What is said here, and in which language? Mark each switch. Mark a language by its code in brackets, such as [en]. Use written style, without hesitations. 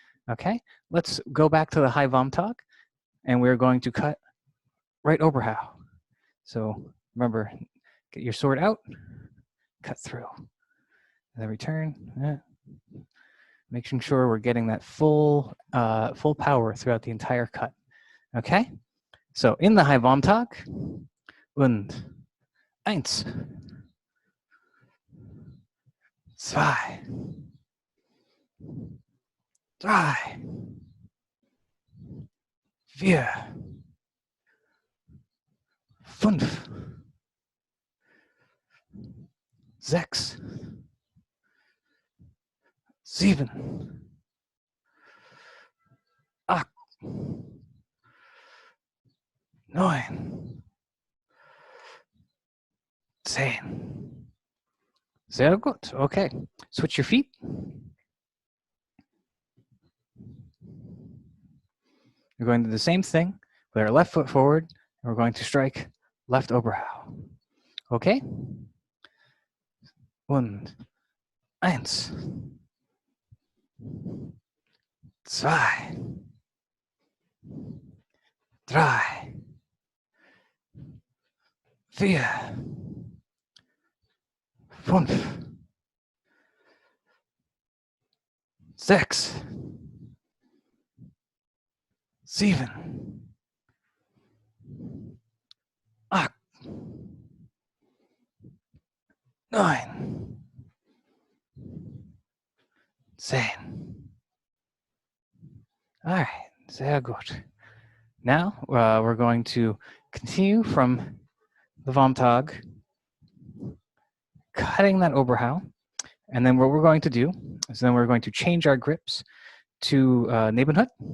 [en] Okay, let's go back to the high Vomtag, and we're going to cut right Oberhau. So remember, get your sword out, cut through, and then return. Making sure we're getting that full power throughout the entire cut. Okay, so in the high Vomtag, [de] und eins, zwei, drei, vier, fünf, sechs, sieben, acht, neun, 10. Sehr gut. [en] Okay. Switch your feet. We're going to do the same thing with our left foot forward, and we're going to strike left Oberhau. Okay? [de] Und eins, zwei, drei, vier, fünf, sechs, sieben, acht, neun, 10. [en] All right, [de] sehr gut. [en] Now we're going to continue from the Vomtag cutting that Oberhau. And then what we're going to do is then we're going to change our grips to Nebenhut.